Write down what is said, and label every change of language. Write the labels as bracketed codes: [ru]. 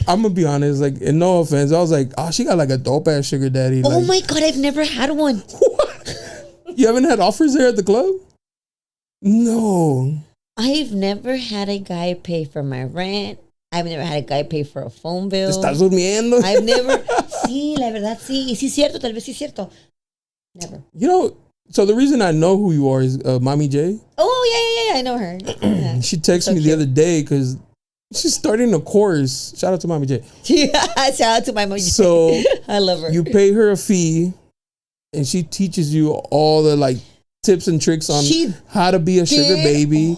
[en] I'm going to be honest, like, and no offense, I was like, oh, she got like a dope-ass sugar daddy. Oh, like, my God, I've never had one. What? You haven't had offers there at the club? No. I've never had a guy pay for my rent. I've never had a guy pay for a phone bill. [es] ¿Te estás durmiendo? [en] I've never. [es] Sí, la verdad, sí. Y sí es cierto, tal vez sí es cierto. [en] Never. You know, so the reason I know who you are is Mommy J. Oh, yeah, I know her. Yeah. She texted me the other day because she's starting a course. Shout out to Mommy J. Yeah, shout out to my Mommy J. So I love her. You pay her a fee and she teaches you all the like tips and tricks on how to be a sugar baby.